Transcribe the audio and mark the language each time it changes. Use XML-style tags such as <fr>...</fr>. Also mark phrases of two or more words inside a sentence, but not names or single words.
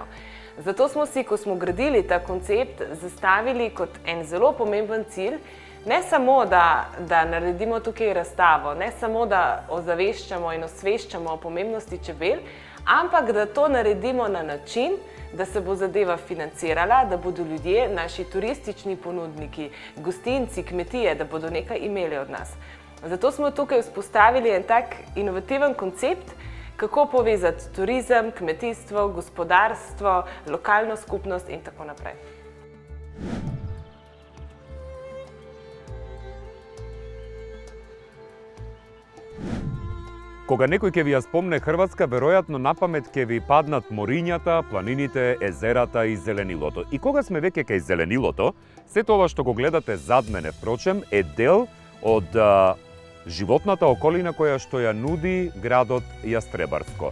<sl>Zato smo si, ko smo gradili ta koncept, zastavili kot en zelo pomemben cilj, ne samo, da naredimo tukaj razstavo, ne samo, da ozaveščamo in osveščamo o pomembnosti čebel, ampak da to naredimo na način, da se bo zadeva financirala, da bodo ljudje, naši turistični ponudniki, gostinci, kmetije, da bodo nekaj imeli od nas. Zato smo tukaj vzpostavili en tak inovativen koncept, kako povezati turizem, kmetijstvo, gospodarstvo, lokalno skupnost in tako naprej.</sl> <mk>Кога некој ќе ви ја спомне Хрватска, веројатно на памет ќе ви паднат морињата, планините, езерата и зеленилото. И кога сме веќе кај зеленилото, сето ова што го гледате зад мене, впрочем, е дел од животната околина која што ја нуди градот Јастребарско.</mk>